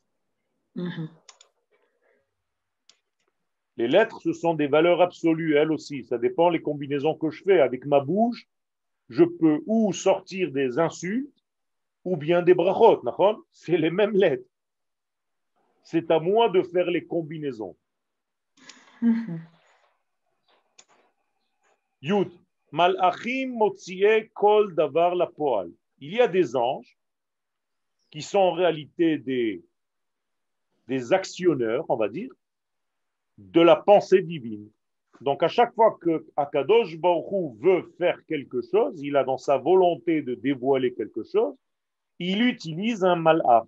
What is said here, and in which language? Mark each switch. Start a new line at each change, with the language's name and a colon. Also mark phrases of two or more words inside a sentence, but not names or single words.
French: Les lettres, ce sont des valeurs absolues, elles aussi. Ça dépend des combinaisons que je fais. Avec ma bouche, je peux ou sortir des insultes, ou bien des brachot. C'est les mêmes lettres. C'est à moi de faire les combinaisons. Yud.
Hebrew: מלאכים מוציאים כל דבר לפועל.
French: Il y a des anges qui sont en réalité des actionneurs, on va dire, de la pensée divine. Donc à chaque fois que
Hebrew: הקדוש ברוך הוא
French: veut faire quelque chose, il a dans sa volonté de dévoiler quelque chose, il utilise un malach.